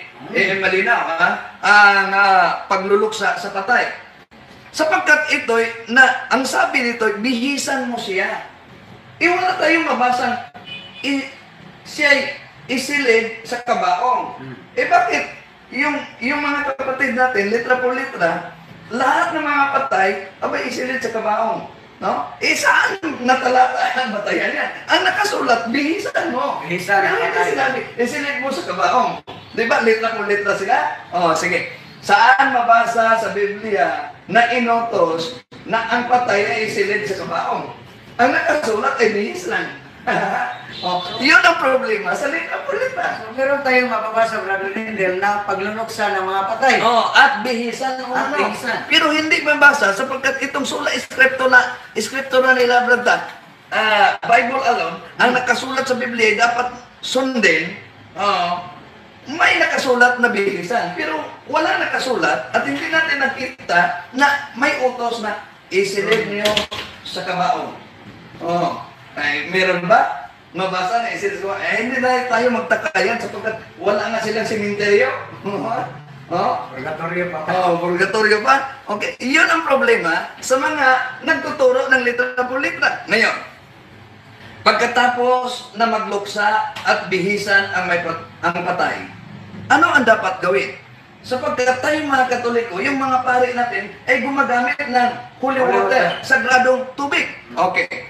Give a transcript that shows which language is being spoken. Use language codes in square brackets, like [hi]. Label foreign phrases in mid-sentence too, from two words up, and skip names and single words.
[tl] Malinaw ang pagluluksa sa patay. Sapagkat ito'y, ang sabi nito'y, bihisan mo siya. Wala tayong mabasang siya'y isilid sa kabaong. Bakit? Yung mga kapatid natin, [es] letra por letra, [tl] lahat ng mga patay, abay isilid sa kabaong. No? Saan natalata ang batayan yan? Ang nakasulat, bihisan mo. Bihisan ang patay. Isilid mo sa kabaong. Di ba? [es] Letra por letra [tl] sila? Sige. Saan mabasa sa Biblia na inutos na ang patay ay isilid sa kabaong? Ang nakasulat ay bihis lang. Yun ang problema sa [es] letra por letra. [tl] So, meron tayong mababasa, Brother Lindel, na pagluluksa ng mga patay. At bihisan o At bihisan. Pero hindi mabasa sapagkat itong [la] sula iskriptura [tl] nila, Brada, [en] Bible alone, [tl] ang nakasulat sa Biblia ay dapat sundin, may nakasulat na bihisan. Pero wala nakasulat at hindi natin nakita na may utos na isilid niyo sa kabaong. Meron ba? Mabasa na isilid ko. Hindi na tayo magtaka yan sapagkat wala nga silang simenteryo. Purgatorio pa. Purgatorio pa. Okay, yun ang problema sa mga nagtuturo ng [es] letra por letra. [tl] Ngayon, pagkatapos na magluksa at bihisan ang patay, ano ang dapat gawin? Sapagkat tayo mga Katoliko, yung mga pari natin ay gumagamit ng [en] holy water, [tl] sagradong tubig. Okay.